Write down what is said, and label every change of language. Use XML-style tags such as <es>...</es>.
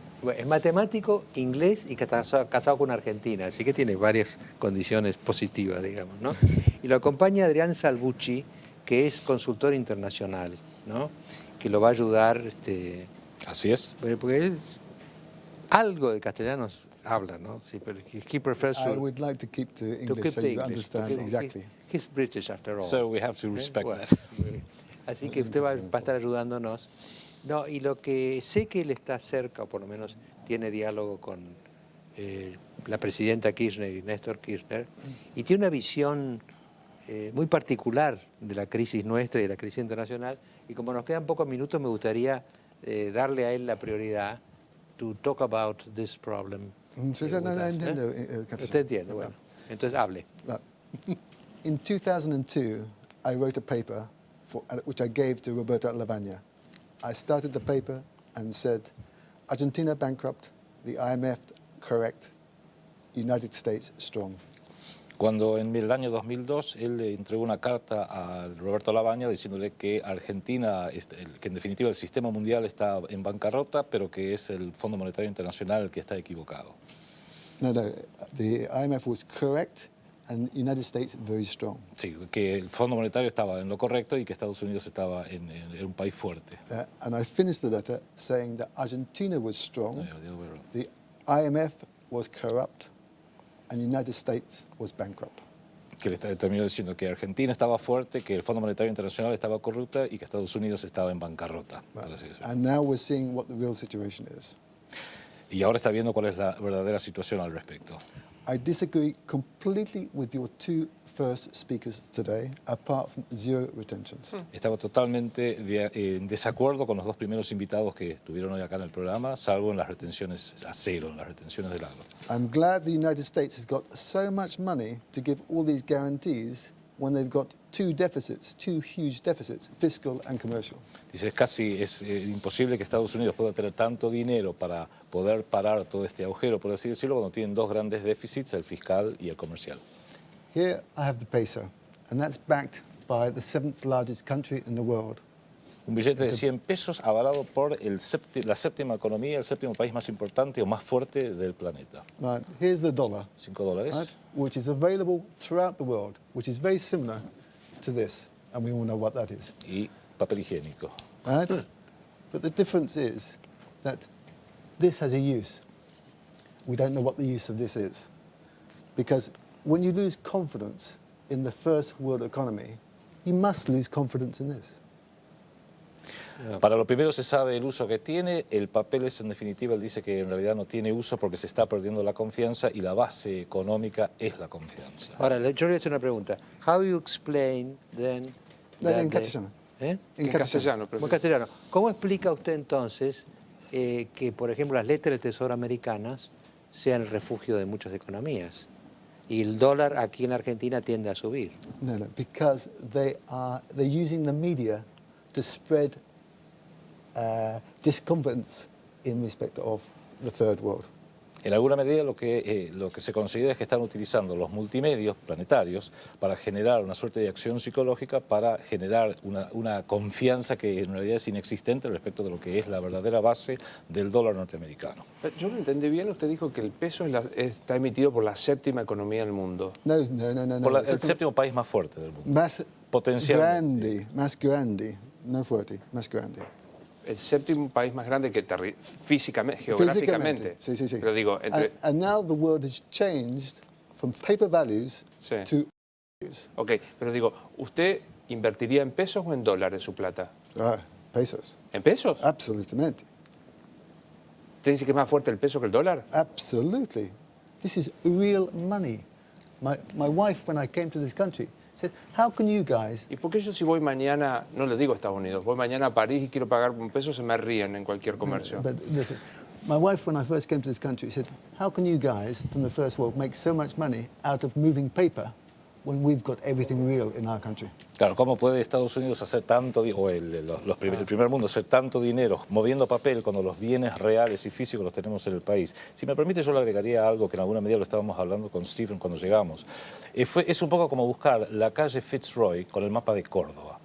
<es>Bueno, es matemático, inglés y casado con una argentina, así que tiene varias condiciones positivas, digamos, ¿no? Y lo acompaña Adrián Salvucci, que es consultor internacional, ¿no? Que lo va a ayudar, Así es. porque él algo de castellano habla, ¿no? Sí, pero</es> <en>he prefers I would like to keep to English so you understand</en> <es>porque</es> <en>exactly. He's British after all. So we have to respect</en> <es>Bueno,</es> <en>that.</en> <es>así que usted va a estar ayudándonos. No, y lo que sé que él está cerca, o por lo menos tiene diálogo con la presidenta Kirchner y Néstor Kirchner, y tiene una visión muy particular de la crisis nuestra y de la crisis internacional, y como nos quedan pocos minutos, me gustaría darle a él la prioridad</es> <en>to talk about this problem.</en> <es>Sí, no, entiendo, Katsu. Usted entiende, bueno. Entonces hable.</es> <en>In 2002, I wrote a paper which I gave to Roberto Lavagna. I started the paper and said, Argentina bankrupt, the IMF correct, United States strong.</en> <es>Cuando en el año 2002 él le entregó una carta a Roberto Lavagna diciéndole que Argentina, que en definitiva el sistema mundial está en bancarrota, pero que es el Fondo Monetario Internacional el que está equivocado.</es> <en>No, the IMF was correct and United States very strong.</en> <es>Sí, que el Fondo Monetario estaba en lo correcto y que Estados Unidos estaba en un país fuerte.</es> <en>And I finished the letter saying that Argentina was strong, the IMF was corrupt, and United States was bankrupt.</en> <es>Que le terminó diciendo que Argentina estaba fuerte, que el Fondo Monetario Internacional estaba corrupta y que Estados Unidos estaba en bancarrota.</es> <en>And now we're seeing what the real situation is.</en> <es>Y ahora está viendo cuál es la verdadera situación al respecto.</es> <en>I disagree completely with your 2 first speakers today, apart from 0 retentions.</en> <es>Estaba totalmente en desacuerdo con los 2 primeros invitados que estuvieron hoy acá en el programa, salvo en las retenciones a 0, en las retenciones del agro.</es> <en>I'm glad the United States has got so much money to give all these guarantees when they've got two huge deficits, fiscal and commercial.</en> <es>Dice, es imposible que Estados Unidos pueda tener tanto dinero para poder parar todo este agujero, por así decirlo, cuando tienen dos grandes déficits, el fiscal y el comercial.</es> <en>Here I have the peso, and that's backed by the 7th largest country in the world.</en> <es>Un billete de 100 pesos avalado por la séptima economía, el séptimo país más importante o más fuerte del planeta.</es> <en>Right, here's the dollar, $5, right, which is available throughout the world, which is very similar to this, and we all know what that is.</en> <es>y papel higiénico.</es> <en>Right? But the difference is that this has a use. We don't know what the use of this is. Because when you lose confidence in the first world economy, you must lose confidence in this.</en> <es>Para lo primero se sabe el uso que tiene, el papel es en definitiva, él dice que en realidad no tiene uso porque se está perdiendo la confianza y la base económica es la confianza. Ahora, yo le voy a hacer una pregunta.</es> <en>How you explain then...</en> <es>No, en castellano. ¿Eh? En castellano, En castellano. ¿Cómo explica usted entonces que, por ejemplo, las letras del Tesoro americanas sean el refugio de muchas economías y el dólar aquí en Argentina tiende a subir?</es> <en>No, because they're using the media to spread disconfidence in respect of the third world.</en> <es>En alguna medida lo que se considera es que están utilizando los multimedios planetarios para generar una suerte de acción psicológica, para generar una confianza que en realidad es inexistente respecto de lo que es la verdadera base del dólar norteamericano. Yo lo entendí bien, usted dijo que el peso está emitido por la séptima economía del mundo. No. Por el séptimo país más fuerte del mundo. Potencialmente. Más grande, no fuerte, más grande. El séptimo país más grande que físicamente, geográficamente. Sí. Pero digo,</es> <en>And now the world has changed from paper values to values.</en> <es>Ok, pero digo, ¿usted invertiría en pesos o en dólares su plata? Pesos. ¿En pesos? Absolutamente. ¿Usted dice que es más fuerte el peso que el dólar?</es> <en>Absolutely. This is real money. My wife, when I came to this country, said, how can you guys...</en> <es>¿Y por qué yo si voy mañana, no le digo a Estados Unidos, voy mañana a París y quiero pagar con pesos, se me ríen en cualquier comercio?</es> <en>But listen, my wife, when I first came to this country, said, how can you guys from the first world make so much money out of moving paper when we've got everything real in our country?</en> <es>Claro, ¿cómo puede Estados Unidos hacer tanto, o el primer mundo hacer tanto dinero moviendo papel cuando los bienes reales y físicos los tenemos en el país? Si me permite, yo le agregaría algo que en alguna medida lo estábamos hablando con Stephen cuando llegamos. Es un poco como buscar la calle Fitzroy con el mapa de Córdoba.</es>